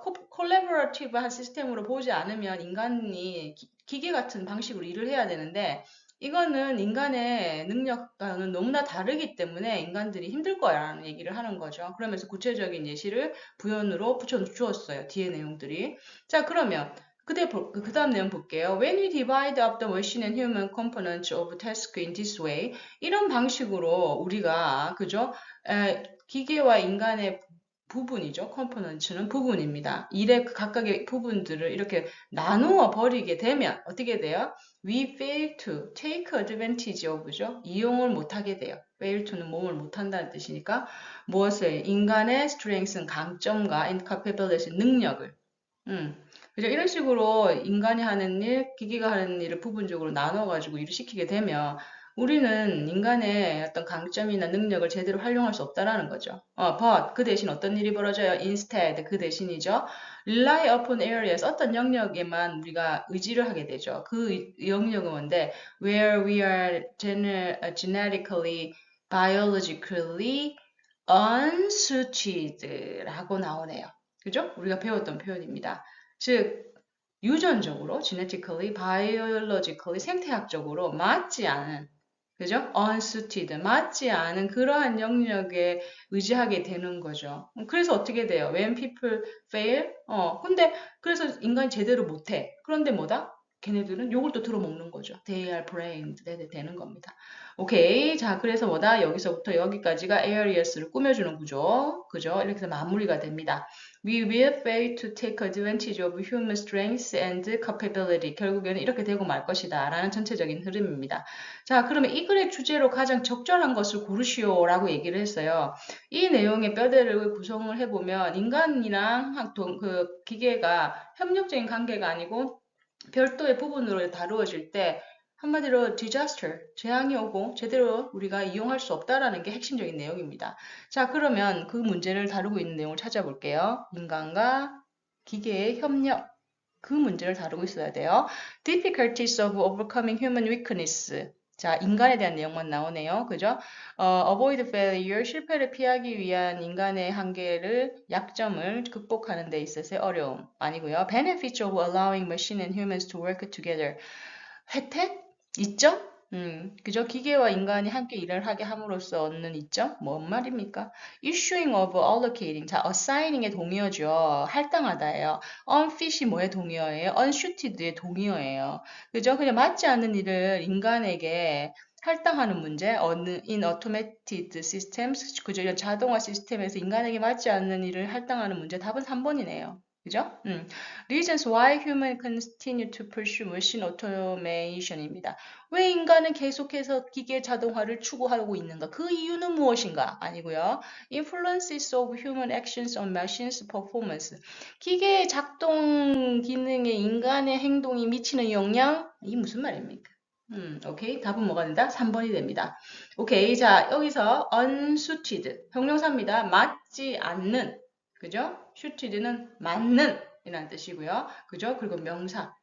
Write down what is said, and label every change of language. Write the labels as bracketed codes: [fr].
[ko] 콜라보레이티브한 시스템으로 보지 않으면 인간이 기계 같은 방식으로 일을 해야 되는데, 이거는 인간의 능력과는 너무나 다르기 때문에 인간들이 힘들 거야라는 얘기를 하는 거죠. 그러면서 구체적인 예시를 부연으로 붙여주었어요. 뒤에 내용들이. 자, 그러면 그 다음 내용 볼게요. [en] When we divide up the machine and human components of task in this way, [ko] 이런 방식으로 우리가 그죠? 기계와 인간의 부분이죠. 컴포넌츠는 부분입니다. 일의 각각의 부분들을 이렇게 나누어 버리게 되면 어떻게 돼요? [en] We fail to take advantage of죠. [ko] 이용을 못하게 돼요. fail to는 몸을 못한다는 뜻이니까 무엇을? 인간의 strength는 강점과 [en] and capability [ko] 능력을 그죠? 이런 식으로 인간이 하는 일, 기계가 하는 일을 부분적으로 나눠가지고 일을 시키게 되면 우리는 인간의 어떤 강점이나 능력을 제대로 활용할 수 없다라는 거죠. But 그 대신 어떤 일이 벌어져요? Instead 그 대신이죠. [en] Rely upon areas [ko] 어떤 영역에만 우리가 의지를 하게 되죠. 그 영역은 뭔데? [en] Where we are genetically, biologically unsuited라고 나오네요. [ko] 그죠? 우리가 배웠던 표현입니다. 즉 유전적으로, [en] genetically, biologically, [ko] 생태학적으로 맞지 않은, 그죠? unsuited, 맞지 않은 그러한 영역에 의지하게 되는 거죠. 그래서 어떻게 돼요? [en] When people fail? [ko] 근데 그래서 인간이 제대로 못해. 그런데 뭐다? 걔네들은 욕을 또 들어먹는 거죠. [en] They are blamed. [ko] 되는 겁니다. 오케이. 자, 그래서 뭐다? 여기서부터 여기까지가 areas를 꾸며주는 구조. 그죠? 이렇게 해서 마무리가 됩니다. [en] We will fail to take advantage of human strength and capability. [ko] 결국에는 이렇게 되고 말 것이다. 라는 전체적인 흐름입니다. 자, 그러면 이 글의 주제로 가장 적절한 것을 고르시오. 라고 얘기를 했어요. 이 내용의 뼈대를 구성을 해보면 인간이랑 그 기계가 협력적인 관계가 아니고 별도의 부분으로 다루어질 때 한마디로 disaster, 재앙이 오고 제대로 우리가 이용할 수 없다라는 게 핵심적인 내용입니다. 자, 그러면 그 문제를 다루고 있는 내용을 찾아볼게요. 인간과 기계의 협력. 그 문제를 다루고 있어야 돼요. [en] Difficulties of overcoming human weakness. [ko] 자, 인간에 대한 내용만 나오네요. 그죠? [en] avoid failure, [ko] 실패를 피하기 위한 인간의 한계를, 약점을 극복하는 데 있어서의 어려움. 아니고요. [en] Benefits of allowing machine and humans to work together. [ko] 혜택? 이점? 그죠? 기계와 인간이 함께 일을 하게 함으로써 얻는 이점? 뭔 말입니까? [en] Issuing of allocating. [ko] 자, assigning의 동의어죠. 할당하다예요. unfit이 뭐의 동의어예요? unsuited의 동의어예요. 그죠? 그냥 맞지 않는 일을 인간에게 할당하는 문제, [en] in automated systems, [ko] 그죠? 이런 자동화 시스템에서 인간에게 맞지 않는 일을 할당하는 문제, 답은 3번이네요. 그죠? [en] Reasons why humans continue to pursue machine automation입니다. [ko] 왜 인간은 계속해서 기계 자동화를 추구하고 있는가? 그 이유는 무엇인가? 아니고요. [en] Influences of human actions on machines performance. [ko] 기계의 작동 기능에 인간의 행동이 미치는 영향? 이게 무슨 말입니까? 오케이. 답은 뭐가 된다? 3번이 됩니다. 오케이. 자, 여기서 unsuited. 형용사입니다. 맞지 않는. 그죠? suited는 맞는 이라는 뜻이고요. 그죠? 그리고 명사.